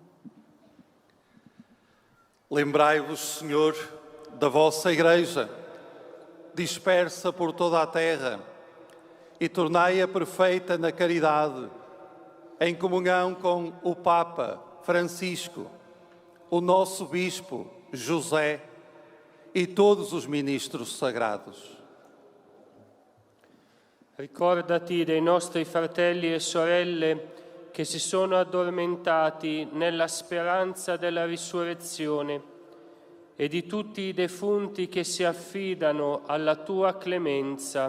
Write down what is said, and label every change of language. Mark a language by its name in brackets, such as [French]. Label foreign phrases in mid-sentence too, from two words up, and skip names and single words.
[Portuguese] Lembrai-vos, Senhor, da vossa Igreja, dispersa por toda a terra, e tornai-a perfeita na caridade, em comunhão com o Papa Francisco, o nosso Bispo José e todos os ministros sagrados. [Italian] Ricordati dei nostri fratelli e sorelle che si sono addormentati nella speranza della risurrezione e di tutti i defunti che si affidano alla tua clemenza.